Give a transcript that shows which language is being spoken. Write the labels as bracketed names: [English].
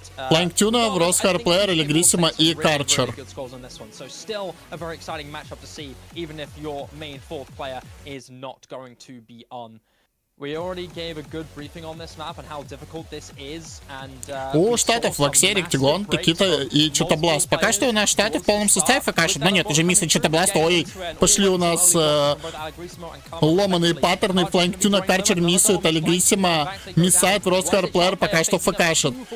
[Russian] Flying Tuna, Росхар Плеер, Легриссимо и Карчер. [English] So still a very exciting matchup to see, even if your main fourth player is not going to be on. We already gave a good briefing on this map and how difficult this is, and [Russian] У Штатов Ваксей, Ректиглон, Такита и Читабласт. Пока что у нас Штаты в полном составе факашат. Но нет, уже миссия Читабласт. Ой, пошли у нас ломаные паттерны. Фланк Тюна, Карчер миссует, Алигриссимо миссает, Росхар Плеер пока что факашат.